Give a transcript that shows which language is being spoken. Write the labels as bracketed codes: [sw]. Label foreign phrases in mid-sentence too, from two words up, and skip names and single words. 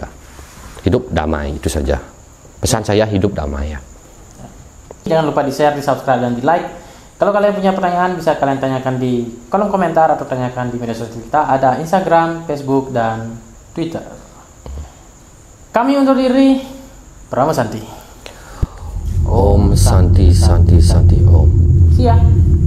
[id] Hidup damai, itu saja. Pesan saya, hidup damai ya. Jangan lupa di-share, di-subscribe, dan di-like. Kalau kalian punya pertanyaan, bisa kalian tanyakan di kolom komentar atau tanyakan di media sosial kita. Ada Instagram, Facebook, dan Twitter. Kami undur diri. [sa] Brahma Santi. Om Santi Santi Santi Om. [en] See ya.